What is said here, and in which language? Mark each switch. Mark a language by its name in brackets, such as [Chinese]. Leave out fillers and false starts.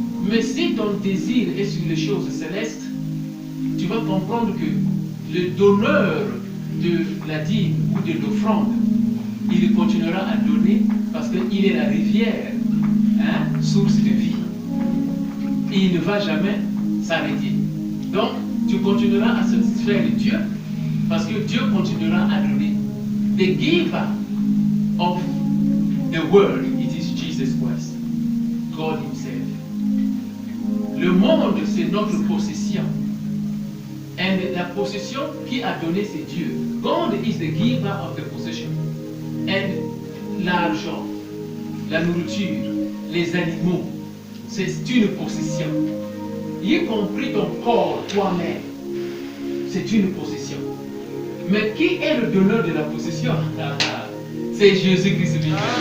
[French] Mais si ton désir est sur les choses célestes, tu vas comprendre que le donneur de la dîme ou de l'offrande, il continuera à donner parce qu'il est la rivière, source de vie. Et il ne va jamais s'arrêter. Donc, tu continueras à satisfaire Dieu parce que Dieu continuera à donner. [English] The giver of the world, it is Jesus Christ, God Himself. [French] Le monde, c'est notre possession. Et la possession qui a donné, c'est Dieu. [English] God is the giver of the possession. [French] Et l'argent, la nourriture, les animaux, c'est une possession. Y compris ton corps, toi-même, c'est une possession. Mais qui est le donneur de la possession? C'est Jésus-Christ lui-même.